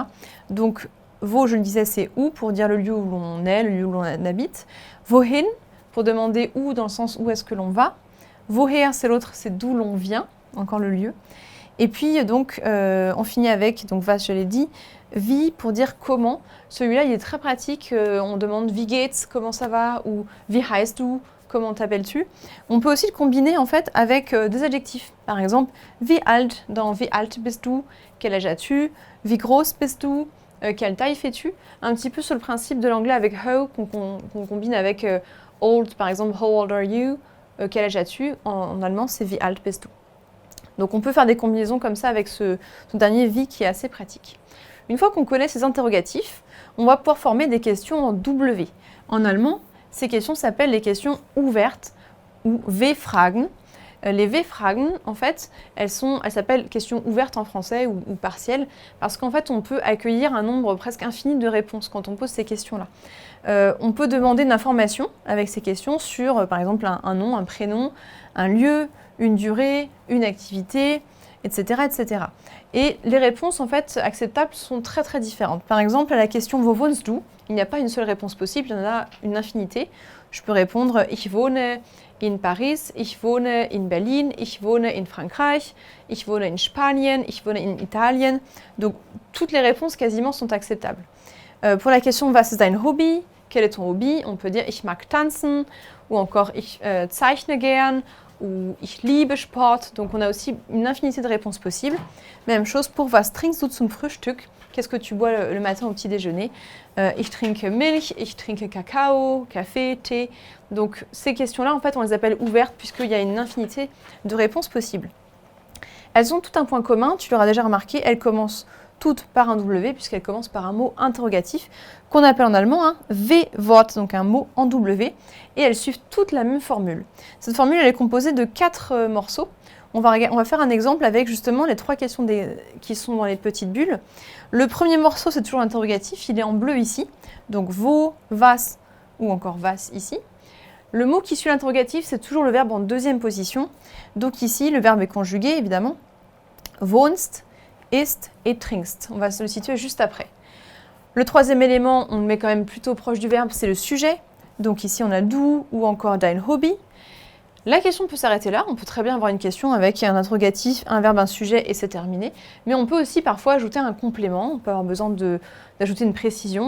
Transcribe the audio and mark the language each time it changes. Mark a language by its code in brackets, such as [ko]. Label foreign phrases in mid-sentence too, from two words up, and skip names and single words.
[fr] Donc, wo, je le disais, c'est où, pour dire le lieu où l'on est, le lieu où l'on habite. Wohin, pour demander où, dans le sens où est-ce que l'on va. Woher, c'est l'autre, c'est d'où l'on vient, encore le lieu. Et puis, donc, on finit avec, donc was, je l'ai dit, wie, pour dire comment. Celui-là, il est très pratique. On demande [de] wie geht's, [fr] comment ça va, ou [de] wie heißt du, [fr] comment t'appelles-tu. On peut aussi le combiner en fait avec des adjectifs. Par exemple, [de] wie alt, dans wie alt bist du, [fr] quel âge as-tu, [de] wie groß bist du, [fr] quelle taille fais-tu. Un petit peu sur le principe de l'anglais avec how, qu'on combine avec old, par exemple, [en] how old are you, [fr] quel âge as-tu. En allemand, c'est [de] wie alt bist du. [fr] Donc on peut faire des combinaisons comme ça avec ce dernier wie qui est assez pratique. Une fois qu'on connaît ces interrogatifs, on va pouvoir former des questions en W. En allemand, ces questions s'appellent les questions ouvertes ou W-Fragen. Les W-Fragen, en fait, elles s'appellent questions ouvertes en français ou partielles parce qu'en fait, on peut accueillir un nombre presque infini de réponses quand on pose ces questions-là. On peut demander de l'information avec ces questions sur, par exemple, un nom, un prénom, un lieu, une durée, une activité, etc., etc. Et les réponses, en fait, acceptables sont très très différentes. Par exemple, à la question « [de] Wo wohnst du ?», [fr] il n'y a pas une seule réponse possible, il y en a une infinité. Je peux répondre [de] « Ich wohne in Paris »,« Ich wohne in Berlin »,« Ich wohne in Frankreich »,« Ich wohne in Spanien »,« Ich wohne in Italien ». [fr] Donc, toutes les réponses quasiment sont acceptables. Pour la question « [de] Was ist dein Hobby ?», [fr] quel est ton hobby ? On peut dire [de] « Ich mag tanzen » [fr] ou encore [de] « Ich zeichne gern » ou « Ich liebe Sport ». [fr] Donc, on a aussi une infinité de réponses possibles. Même chose pour « [de] Was trinkst du zum Frühstück ?» [fr] Qu'est-ce que tu bois le matin au petit déjeuner ? [de] Ich trinke Milch, ich trinke Kakao, [fr] café, thé. Donc ces questions-là, en fait, on les appelle ouvertes puisqu'il y a une infinité de réponses possibles. Elles ont tout un point commun, tu l'auras déjà remarqué, elles commencent toutes par un W puisqu'elles commencent par un mot interrogatif qu'on appelle en allemand un W-Wort, donc un mot en W, et elles suivent toutes la même formule. Cette formule, elle est composée de 4 morceaux. On va faire un exemple avec justement les 3 questions qui sont dans les petites bulles. Le premier morceau, c'est toujours l'interrogatif, il est en bleu ici. Donc wo, was ou encore was ici. Le mot qui suit l'interrogatif, c'est toujours le verbe en deuxième position. Donc ici, le verbe est conjugué, évidemment. [de] Wohnst, isst et trinkst. [fr] On va se le situer juste après. Le troisième élément, on le met quand même plutôt proche du verbe, c'est le sujet. Donc ici, on a du ou encore [de] dein Hobby. [fr] La question peut s'arrêter là, on peut très bien avoir une question avec un interrogatif, un verbe, un sujet et c'est terminé. Mais on peut aussi parfois ajouter un complément, on peut avoir besoin d'ajouter une précision.